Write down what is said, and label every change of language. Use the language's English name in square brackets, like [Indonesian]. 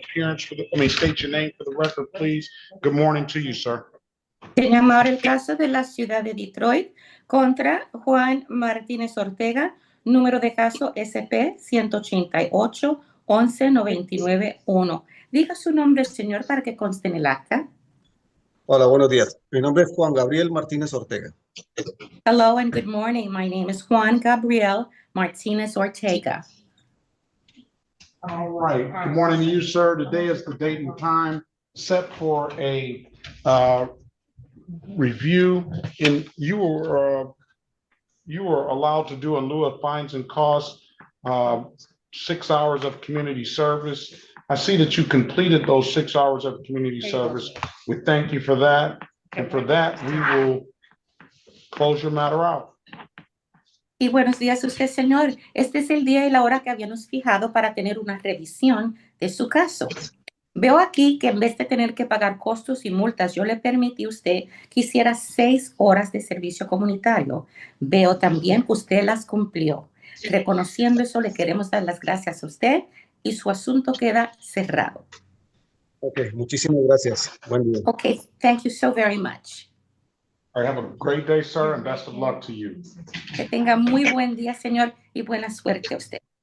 [English] Appearance for state your name for the record, please. Good morning to you, sir. [Spanish] Se llama ahora el caso de la ciudad de Detroit contra Juan Martínez Ortega, número de caso SP 188-11-99-1. Diga su nombre, señor, para que conste en el acta. Hola, buenos días. Mi nombre es Juan Gabriel Martínez Ortega. [English] Hello and good morning. My name is Juan Gabriel Martínez Ortega. All right. Good morning to you, sir. Today is the date and time set for a review. You were allowed to do in lieu of fines and costs 6 hours of community service. I see that you completed those 6 hours of community service. We thank you for that. And for that, we will close your matter out. [Spanish] Y buenos días a usted, señor. Este es el día y la hora que habíamos fijado para tener una revisión de su caso. Veo aquí que en vez de tener que pagar costos y multas, yo le permití a usted que hiciera 6 horas de servicio comunitario. Veo también que usted las cumplió. Reconociendo eso, le queremos dar las gracias a usted y su asunto queda cerrado. Ok, muchísimas gracias. Buen día. [English] Okay, thank you so very much. All right, have a great day, sir, and best of luck to you. [Spanish] Que tenga muy buen día, señor, y buena suerte a usted.